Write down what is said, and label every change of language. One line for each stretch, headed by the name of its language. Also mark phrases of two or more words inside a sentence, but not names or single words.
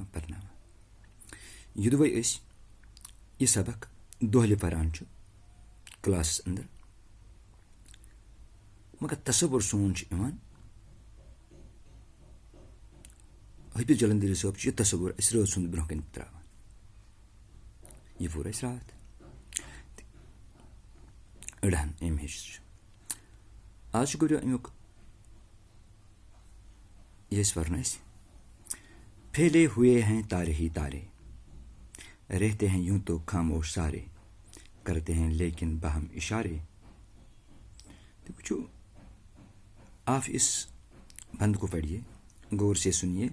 Kashmiri: یوٚدوے أسۍ یہِ سبق دۄہلہِ پران چھُ کلاسس اندر، مگر تصور سون چھُ یِوان حفیظ جلندری صٲب چھُ یہِ تصور اَسہِ رٲژ ہُنٛد برونٛہہ کَنہِ تراوان. یہِ پوٚر اَسہِ راتھ أڑہن أمۍ ہیٚچھ چھُ. آز چھُ گۄڈٕ امیُک یہ ورن اَسہِ.
Urdu: پھیلے ہوئے ہیں تارے ہی تارے، رہتے ہیں یوں تو خاموش سارے، کرتے ہیں لیکن باہم اشارے. تو وچھو آپ اس بند کو پڑھیے، غور سے سنیے.